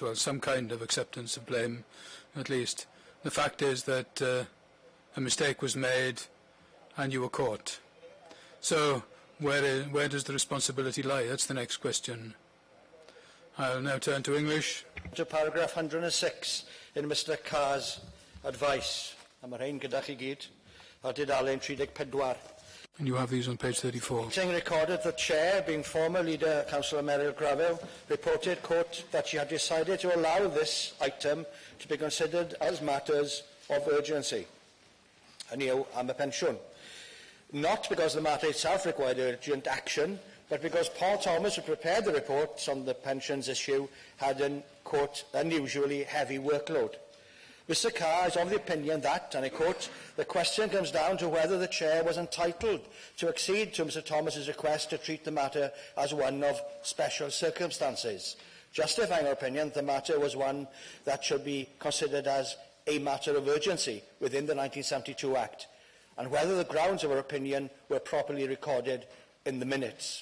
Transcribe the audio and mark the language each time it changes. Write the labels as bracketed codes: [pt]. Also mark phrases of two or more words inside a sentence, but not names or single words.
[en] Well, some kind of acceptance of blame, at least. The fact is that a mistake was made and you were caught. So where does the responsibility lie? That's the next question. I'll now turn to English. To paragraph 106 in Mr Carr's advice. [cy] A mae'r rhain gyda chi gyd. Ar dudalen 34. [en] And you have these on page 34. Meeting recorded the chair, being former leader Councillor Meryl Gravel, reported, quote, that she had decided to allow this item to be considered as matters of urgency. [cy] Hynny yw, am y pensiwn. [en] Not because the matter itself required urgent action, but because Paul Thomas, who prepared the reports on the pensions issue, had an, quote, unusually heavy workload. Mr Carr is of the opinion that, and I quote, the question comes down to whether the chair was entitled to accede to Mr Thomas's request to treat the matter as one of special circumstances, justifying our opinion that the matter was one that should be considered as a matter of urgency within the 1972 Act, and whether the grounds of our opinion were properly recorded in the minutes.